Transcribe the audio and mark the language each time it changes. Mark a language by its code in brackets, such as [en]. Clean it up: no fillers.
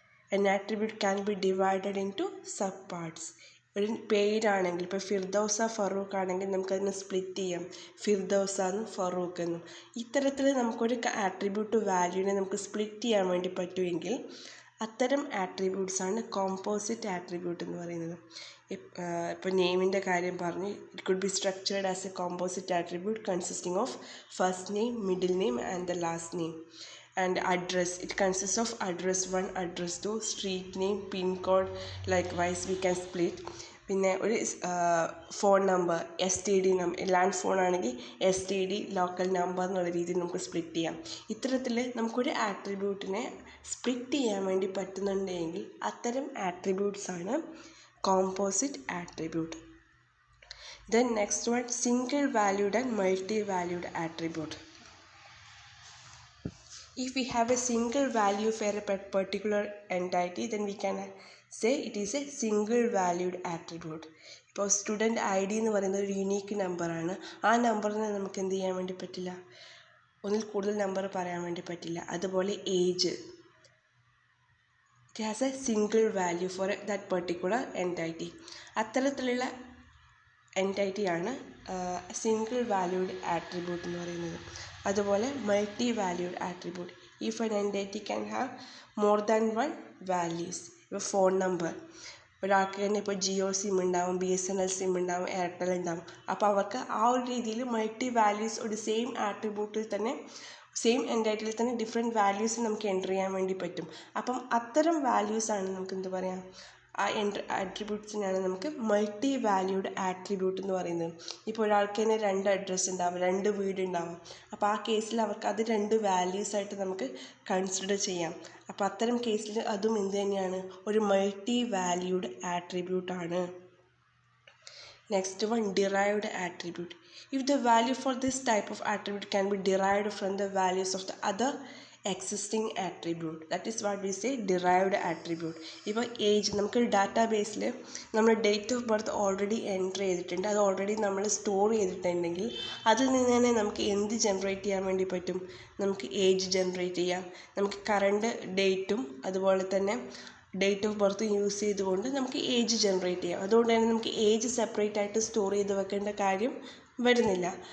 [en] An attribute can be divided into subparts. [ml] ഒരു പേരാണെങ്കിൽ ഇപ്പോൾ ഫിർദൗസ ഫറൂഖ് ആണെങ്കിൽ നമുക്കതിനെ സ്പ്ലിറ്റ് ചെയ്യാം, ഫിർദൗസ എന്നും ഫറൂഖ് എന്നും. ഇത്തരത്തിൽ നമുക്കൊരു ആട്രിബ്യൂട്ട് വാല്യൂവിനെ നമുക്ക് സ്പ്ലിറ്റ് ചെയ്യാൻ വേണ്ടി പറ്റുമെങ്കിൽ അത്തരം ആട്രിബ്യൂട്ട്സാണ് കോമ്പോസിറ്റ് ആട്രിബ്യൂട്ട് എന്ന് പറയുന്നത്. ഇപ്പോൾ നെയിമിൻ്റെ കാര്യം പറഞ്ഞു, [en] It could be structured as a composite attribute consisting of first name, middle name and the last name. And address, it consist of address 1, address 2, street name, pin code, likewise we can split. [ml] പിന്നെ ഒരു phone number, STD number, land phone ആണെങ്കിൽ STD local number എന്നുള്ള രീതിയിൽ നമുക്ക് split ചെയ്യാം. ഇത്തരത്തിൽ നമുക്കൊരു ആട്രിബ്യൂട്ടിനെ split ചെയ്യാൻ വേണ്ടി പറ്റുന്നുണ്ടെങ്കിൽ അത്തരം ആട്രിബ്യൂട്ട്സാണ് composite attribute. [en] Then next one single valued and multi valued attribute. If we have a single value for a particular entity, then we can say it is a single valued attribute. [ml] ഇപ്പോൾ student ID എന്ന് പറയുന്നത് ഒരു unique നമ്പറാണ്. ആ നമ്പറിനെ നമുക്ക് എന്ത് ചെയ്യാൻ വേണ്ടി പറ്റില്ല, ഒന്നിൽ കൂടുതൽ നമ്പർ പറയാൻ വേണ്ടി പറ്റില്ല. അതുപോലെ [en] Age, it has a single value for that particular entity. [ml] അത്തരത്തിലുള്ള എൻറ്റൈറ്റിയാണ് സിംഗിൾ വാല്യൂഡ് ആട്രിബ്യൂട്ട് എന്ന് പറയുന്നത്. അതുപോലെ [en] Multi valued attribute, if an entity can have more than 1 values. [ml] ഇപ്പോൾ ഫോൺ നമ്പർ, ഒരാൾക്ക് തന്നെ ഇപ്പോൾ ജിയോ സിം ഉണ്ടാവും, BSNL സിം ഉണ്ടാവും, എയർടെൽ ഉണ്ടാവും. അപ്പോൾ അവർക്ക് ആ ഒരു രീതിയിൽ മൾട്ടി വാല്യൂസ് ഒരു സെയിം ആട്രിബ്യൂട്ടിൽ തന്നെ, സെയിം എൻറ്റൈറ്റിയിൽ തന്നെ ഡിഫറെൻറ്റ് വാല്യൂസ് നമുക്ക് എൻ്റർ ചെയ്യാൻ വേണ്ടി പറ്റും. അപ്പം അത്തരം വാല്യൂസാണ് നമുക്ക് എന്ത് പറയാം, ആ ആട്രിബ്യൂട്ട്സിനാണ് നമുക്ക് മൾട്ടി വാല്യൂഡ് ആട്രിബ്യൂട്ട് എന്ന് പറയുന്നത്. ഇപ്പോൾ ഒരാൾക്ക് തന്നെ 2 അഡ്രസ്സ് ഉണ്ടാവും, 2 വീട് ഉണ്ടാവും. അപ്പോൾ ആ കേസിൽ അവർക്ക് അത് 2 വാല്യൂസായിട്ട് നമുക്ക് കൺസിഡർ ചെയ്യാം. അപ്പോൾ അത്തരം കേസിൽ അതും എന്ത് തന്നെയാണ്, ഒരു multi valued ആട്രിബ്യൂട്ടാണ്. [en] Next one, derived attribute. If the value for this type of attribute can be derived from the values of the other existing attribute, that is what we say derived attribute. [ml] ഇപ്പോൾ age, നമുക്കൊരു ഡാറ്റാബേസിൽ നമ്മൾ date of birth already enter ചെയ്തിട്ടുണ്ട്, അത് already നമ്മൾ store ചെയ്തിട്ടുണ്ടെങ്കിൽ അതിൽ നിന്ന് തന്നെ നമുക്ക് എന്ത് ജനറേറ്റ് ചെയ്യാൻ വേണ്ടി പറ്റും, നമുക്ക് ഏജ് ജനറേറ്റ് ചെയ്യാം. നമുക്ക് കറണ്ട് ഡേറ്റും അതുപോലെ തന്നെ ഡേറ്റ് ഓഫ് ബർത്ത് യൂസ് ചെയ്തുകൊണ്ട് നമുക്ക് ഏജ് ജനറേറ്റ് ചെയ്യാം. അതുകൊണ്ട് തന്നെ നമുക്ക് ഏജ് സെപ്പറേറ്റ് ആയിട്ട് സ്റ്റോർ ചെയ്ത് വെക്കേണ്ട കാര്യം വരുന്നില്ല.